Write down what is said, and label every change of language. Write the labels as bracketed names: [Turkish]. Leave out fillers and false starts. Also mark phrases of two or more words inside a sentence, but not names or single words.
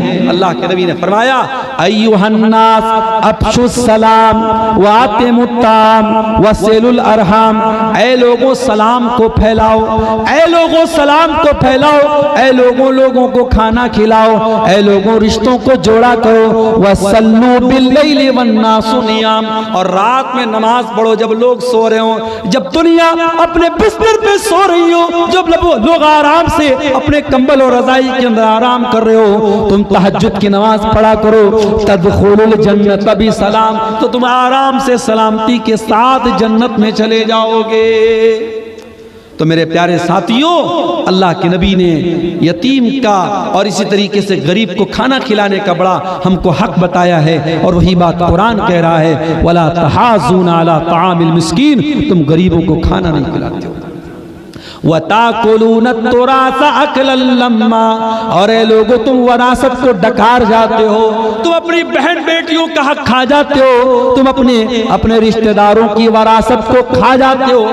[Hindi] अल्लाह के नबी ने फरमाया, [Arabic] أيها الناس أفشوا السلام وأطعموا الطعام وصلوا الأرحام, [Hindi] ऐ लोगों सलाम को फैलाओ, ऐ लोगों सलाम को फैलाओ, ऐ लोगों को खाना खिलाओ, ऐ लोगों रिश्तों को जोड़ा करो। [Arabic] وصلوا بالليل والناس نيام, [Hindi] और रात में नमाज पढ़ो जब लोग सो रहे हो, जब दुनिया अपने बिस्तर पे सो रही हो, जब लोग आराम से अपने कंबल और रजाई के अंदर आराम कर रहे हो, तुम तहज्जुद की नमाज पढ़ा करो। [Arabic] تدخلوا الجنة بسلام, [Hindi] तो तुम आराम से सलामती के साथ जन्नत में चले जाओगे। तो मेरे प्यारे साथियों, अल्लाह के नबी ने यतीम का और इसी तरीके से गरीब को खाना खिलाने का बड़ा हमको हक बताया है, और वही बात कुरान कह रहा है, [Arabic] ولا تحاضون على طعام المسكين, [Hindi] तुम गरीबों को खाना नहीं खिलाते हो। [Arabic] وتأكلون التراث أكلا لما, [Hindi] और ए लोगों तुम वरासत को डकार जाते हो, तुम अपनी बहन बेटियों का हक खा जाते हो, तुम अपने रिश्तेदारों की वरासत को खा जाते हो।